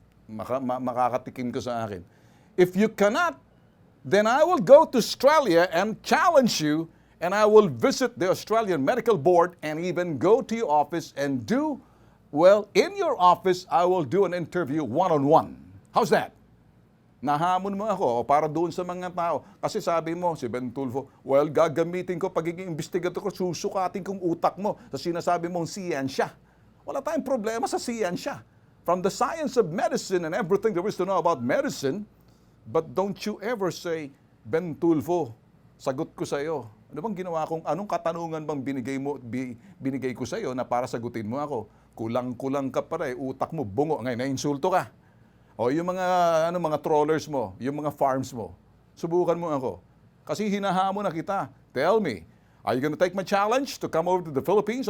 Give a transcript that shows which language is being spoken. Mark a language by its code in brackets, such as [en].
[tl] Makakatikim ka sa akin. [en] If you cannot, then I will go to Australia and challenge you and I will visit the Australian Medical Board and even go to your office and in your office, I will do an interview one-on-one. How's that? [tl] Nahamon mo ako para doon sa mga tao. Kasi sabi mo, si Ben Tulfo, gagamitin ko pagiging investigator ko, susukatin kong utak mo sa sinasabi mong siyensya. Wala tayong problema sa siyensya. [en] From the science of medicine and everything there is to know about medicine, but don't you ever say, Ben Tulfo, [tl] sagot ko sa iyo. Ano bang ginawa kong, anong katanungan bang binigay ko sa iyo na para sagutin mo ako? Kulang-kulang ka pa rin, utak mo bungo, ngayon na-insulto ka. O yung mga trawlers mo, yung mga farms mo, subukan mo ako. Kasi hinahamon na kita. [en] Tell me, are you going to take my challenge to come over to the Philippines?